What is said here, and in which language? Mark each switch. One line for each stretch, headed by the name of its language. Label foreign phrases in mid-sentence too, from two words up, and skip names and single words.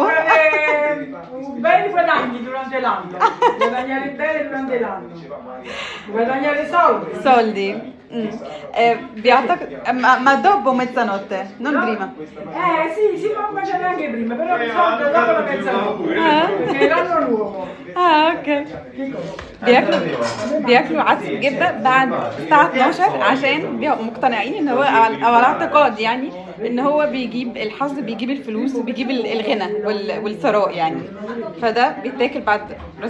Italian: fare bei guadagni durante l'anno. Guadagnare bene durante l'anno. Guadagnare soldi. Soldi. Ma dopo mezzanotte, non prima. Sì, si può mangiare anche prima, però di solito dopo la mezzanotte. Perché è l'anno nuovo.
Arabic: اه اوكي. بياكلوا عدس بجبه بعد الساعه 12 عشان بيبقوا مقتنعين ان هو او على اعتقاد يعني ان هو بيجيب الحظ، بيجيب الفلوس، وبيجيب الغنى والثراء يعني. فده بيتاكل بعد راس.